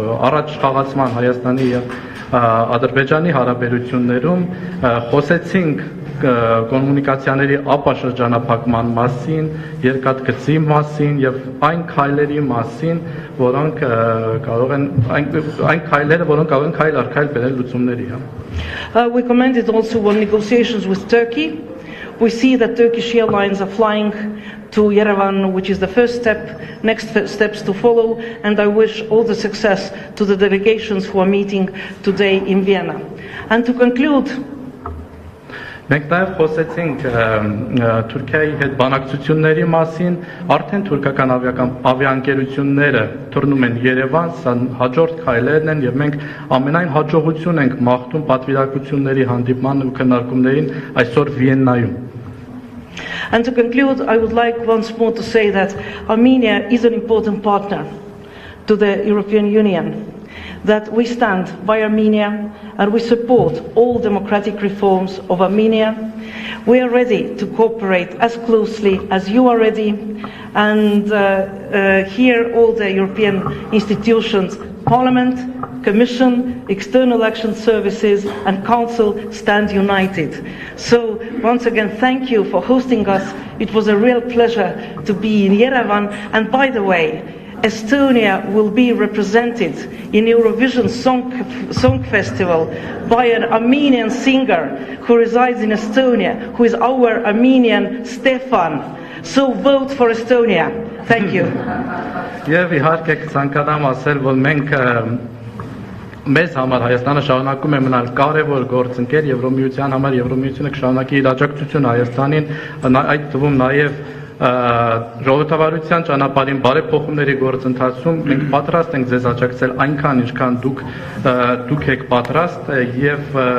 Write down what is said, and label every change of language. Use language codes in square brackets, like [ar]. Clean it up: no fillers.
[hy] առաջ խաղացման Հայաստանի եւ Ադրբեջանի հարաբերություններում, խոսեցինք կոմունիկացիաների ապաշրջանափակման մասին, երկաթգծի մասին եւ այն քայլերի մասին, որոնք կարող են այն քայլերը, որոնք կարող են քայլ առ քայլ բերել լուծումների, [en] We commented also on negotiations with Turkey. We see that Turkish airlines are flying to Yerevan, which is the first step, next steps to follow, and I wish all the success to the delegations who are meeting today in Vienna. And to conclude, [hy] Մենք նաև խոսեցինք Թուրքիայի հետ բանակցությունների մասին, արդեն թուրքական ավիաընկերությունները թռնում են Երևան, սա հաջորդ քայլերն են եւ մենք ամենայն հաջողություն ենք մաղթում պատվիրակությունների հանդիպման ու քննարկումներին այսօր Վիեննայում։ [en] And to conclude, I would like once more to say that Armenia is an important partner to the European Union, that we stand by Armenia and we support all democratic reforms of Armenia. We are ready to cooperate as closely as you are ready, and here all the European institutions, Parliament, Commission, External Action Services and Council stand united. So once again, thank you for hosting us. It was a real pleasure to be in Yerevan, and by the way, Estonia will be represented in Eurovision Song Festival by an Armenian singer who resides in Estonia, who is our Armenian Stefan. So vote for Estonia. Thank you. [hy] Եվ իհարկե կցանկանամ ասել, որ մենք մեզ համար Հայաստանը շարունակում է մնալ կարևոր գործընկեր Եվրոմիության համար, Եվրոմիությունը կշարունակի իր աջակցությունը Հայաստանին, այդ թվում նաև ժողովրդավարության ճանապարհին բարեփոխումների գործընթացում մենք պատրաստ ենք ձեզ աջակցել այնքան ինչքան դուք եք պատրաստ եւ